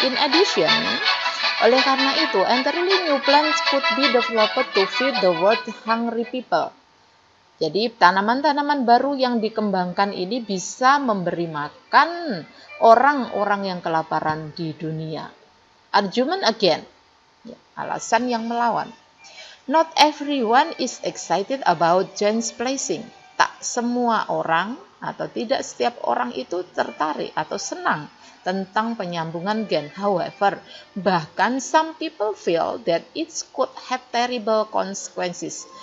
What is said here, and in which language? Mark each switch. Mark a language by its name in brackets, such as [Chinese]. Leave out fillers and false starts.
[English] In addition, [Indonesian] oleh karena itu, [English] entirely new plants could be developed to feed the world hungry people. [Indonesian] Jadi tanaman-tanaman baru yang dikembangkan ini bisa memberi makan orang-orang yang kelaparan di dunia. [English] Argument again, [Indonesian] alasan yang melawan. [English] Not everyone is excited about gene splicing. [Indonesian] Tak semua orang atau tidak setiap orang itu tertarik atau senang tentang penyambungan gen. [English] However, [Indonesian] bahkan [English] some people feel that it could have terrible consequences.